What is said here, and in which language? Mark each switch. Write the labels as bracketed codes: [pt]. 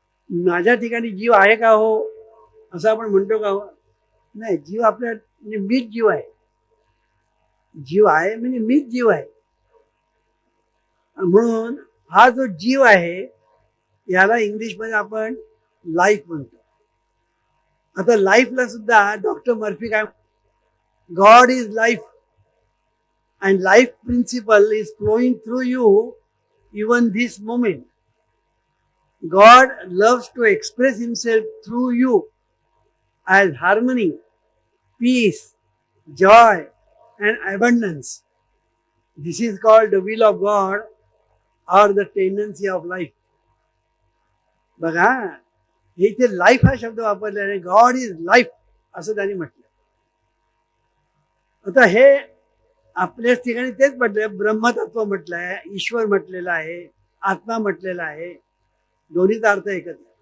[mr] माझ्या ठिकाणी जीव आहे का हो असं आपण म्हणतो का हो? नाही, जीव आपल्या म्हणजे मीच जीव आहे. जीव आहे म्हणजे मीच जीव आहे. म्हणून हा जो जीव आहे याला इंग्लिशमध्ये आपण लाईफ म्हणतो. आता लाईफला सुद्धा डॉक्टर मर्फी काय, [en] God is life and life principle is flowing through you even this moment. God loves to express himself through you as harmony, peace, joy and abundance. This is called the will of God or the tendency of life. [mr] बघा, हे इथे life हा शब्द वापरल्याने [en] God is life [mr] असं त्यांनी म्हटलं. आता हे आपल्याच ठिकाणी तेच म्हटलंय, ब्रह्मतत्व म्हटलंय, ईश्वर म्हटलेलं आहे, आत्मा म्हटलेला आहे, दोन्हीचा अर्थ एकच.